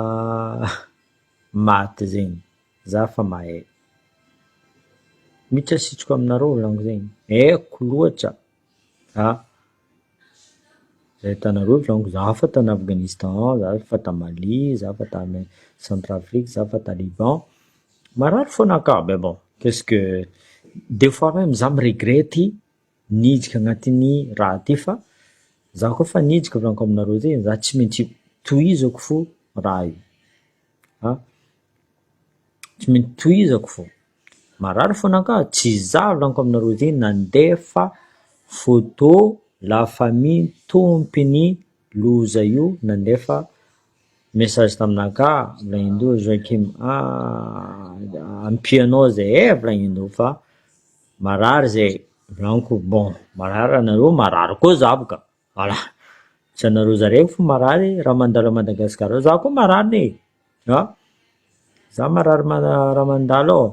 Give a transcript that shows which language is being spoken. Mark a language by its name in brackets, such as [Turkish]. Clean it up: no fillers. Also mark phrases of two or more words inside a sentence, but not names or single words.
[Malagasy] maty zegny, za fa mahay, miditra asitriko aminareo volaniko zegny, haiko loatra zay hitanareo volaniko za fa tany Afghanistan, za fa ta Mali, za fa ta Centrafrique, za fa ta Liban, marary fônaka [French] mais bon qu'est-ce que des fois même [Malagasy] za miregrety niditra agnatin'ny raha ty fa za koa fa niditra volaniko aminareo zegny za tsy maintsy tohizako fô raha io tsy maintsy tohizako fô, marary fônaka tsy za volaniko aminareo zegny nandefa photo [French] la famille [Malagasy] tompony loza io nandefa message taminaka volagnin'indreo Joakim ampianao zay volagnin'indreo fa marary zay volaniko bon marary anareo marary koa za boka voilà, tsy anareo zareo fô marary raha mandalo a Madagasikara za koa marary za marary raha mandalo ao.